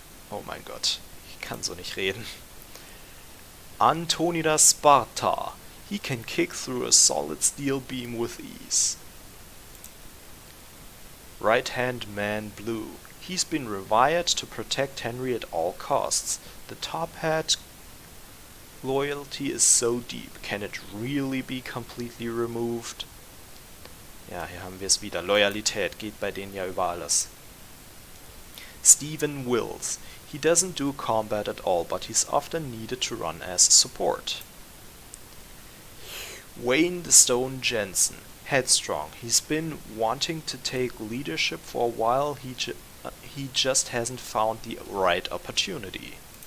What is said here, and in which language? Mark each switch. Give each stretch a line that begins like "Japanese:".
German: Oh mein Gott, ich kann so nicht reden.
English: Antonidas Sparta. He can kick through a solid steel beam with ease. Right Hand Man Blue. He's been rewired to protect Henry at all costs. The Top Hat loyalty is so deep. Can it really be completely removed?
German: Ja, hier haben wir es wieder. Loyalität geht bei denen ja über alles.
English: Stephen Wills. He doesn't do combat at all, but he's often needed to run as support. Wayne the Stone Jensen. Headstrong. He's been wanting to take leadership for a while, he just hasn't found the right opportunity.